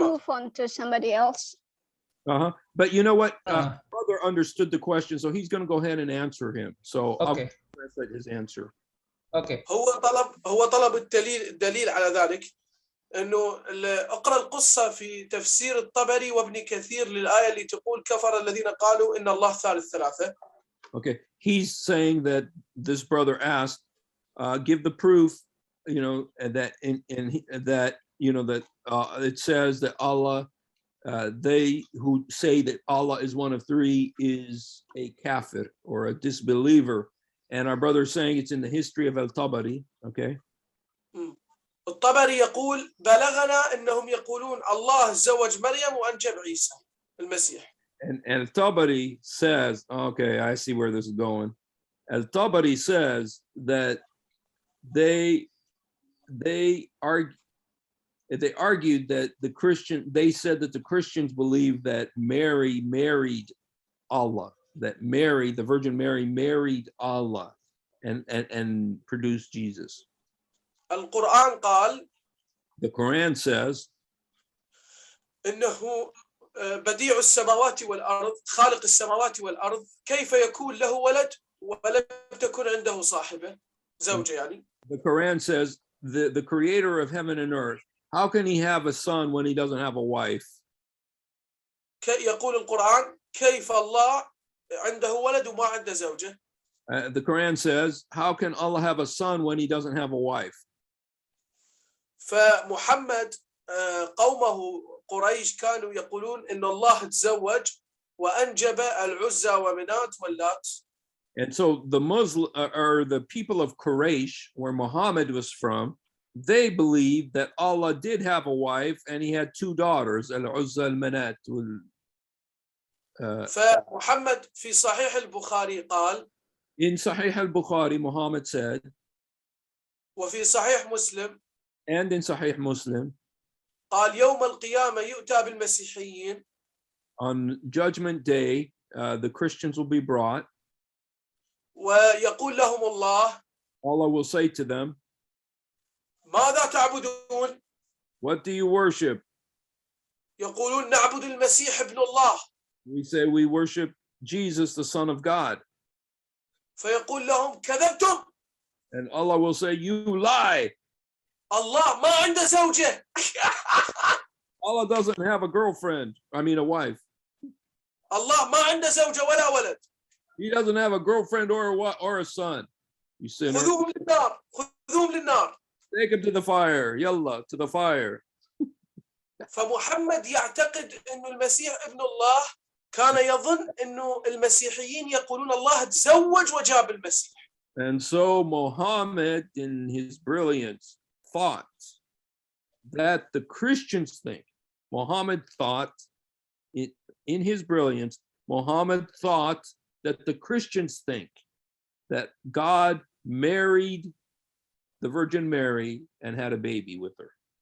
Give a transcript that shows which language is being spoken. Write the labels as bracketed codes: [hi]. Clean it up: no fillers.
[en] move on to somebody else. But you know what? Brother understood the question, so he's going to go ahead and answer him. So I'll Okay. translate his answer. Okay. [ar] هو طلب الدليل على ذلك انه اقرا القصه في تفسير الطبري وابن كثير للايه اللي تقول كفر الذين قالوا ان الله ثالث ثلاثه. [en] Okay, he's saying that this brother asked, give the proof, you know, that that you know that it says that Allah, they who say that Allah is one of three is a kafir or a disbeliever, and our brother is saying it's in the history of al-Tabari. Okay. [ar] الطبري يقول بلغنا انهم يقولون الله زوج مريم وانجب عيسى المسيح. [en] And al-Tabari says, okay, I see where this is going. Al-Tabari says that they argued that they said that the Christians believe that Mary married Allah, that Mary, the Virgin Mary, married Allah and produced Jesus. [ar] القرآن قال [en] The Quran says [ar] إنه بديع السماوات والأرض خالق السماوات والأرض كيف يكون له ولد ولم تكن عنده صاحبة زوجة يعني. [en] The Quran says the creator of heaven and earth, how can he have a son when he doesn't have a wife? [ar] يقول القرآن كيف الله عنده ولد وما عنده زوجة. [en] The Quran says, how can Allah have a son when he doesn't have a wife? [ar] فمحمد قومه قريش كانوا يقولون إن الله تزوج وأنجب العزى ومنات واللات. [en] And so the Muslim or the people of Quraysh, where Muhammad was from, they believed that Allah did have a wife and he had two daughters, al-Uzza al-Manat. [ar] فمحمد في صحيح البخاري قال [en] In Sahih al-Bukhari, Muhammad said, [ar] وفي صحيح مسلم [en] and in Sahih Muslim, [ar] قال يوم القيامة يؤتى بالمسيحيين. [en] On Judgment Day, the Christians will be brought. [ar] ويقول لهم الله [en] Allah will say to them, [ar] ماذا تعبدون؟ [en] what do you worship? [ar] يقولون نعبد المسيح ابن الله. [en] We say we worship Jesus, the Son of God. [ar] فيقول لهم كذبتم. [en] And Allah will say, you lie. [ar] الله ما عنده زوجة. [en] Allah doesn't have a girlfriend, I mean a wife. [ar] الله ما عنده زوجة ولا ولد. [en] He doesn't have a girlfriend or a son. You sinner. [ar] خذوهم للنار. خذوهم للنار. [en] Take him to the fire. Yalla, to the fire. [ar] فمحمد يعتقد إنه المسيح ابن الله. كان يظن إنه المسيحيين يقولون الله تزوج وجاب المسيح. [en] And so Muhammad, in his brilliance, thought that the Christians think. Muhammad thought, in his brilliance, Muhammad thought that the Christians think that God married the Virgin Mary and had a baby with her.